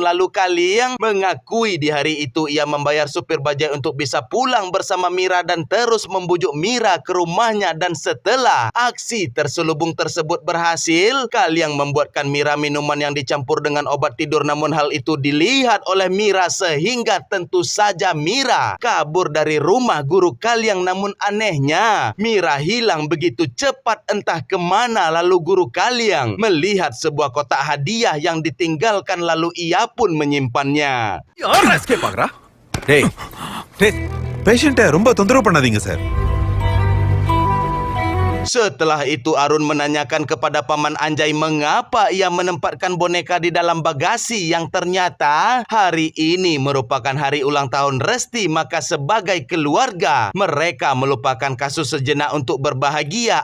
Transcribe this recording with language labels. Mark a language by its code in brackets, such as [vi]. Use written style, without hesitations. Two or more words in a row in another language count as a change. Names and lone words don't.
[id] Lalu Kaliang mengakui di hari itu ia membayar supir bajai untuk bisa pulang bersama Mira dan terus membujuk Mira ke rumahnya, dan setelah aksi terselubung tersebut berhasil, Kaliang membuatkan Mira minuman yang dicampur dengan obat tidur, namun hal itu itu dilihat oleh Mira sehingga tentu saja Mira kabur dari rumah Guru Kaliang. Namun anehnya Mira hilang begitu cepat entah kemana. Lalu Guru Kaliang melihat sebuah kotak hadiah yang ditinggalkan lalu ia pun menyimpannya. [ta] யாரா எஸ்கேப் ஆகுறா? டேய் பேஷண்ட்டை ரொம்ப தொந்தரவு பண்ணாதீங்க சார். [id] Setelah itu Arun menanyakan kepada Paman Anjay mengapa ia menempatkan boneka di dalam bagasi yang ternyata hari ini merupakan hari ulang tahun Resti. Maka sebagai keluarga mereka melupakan kasus sejenak untuk berbahagia.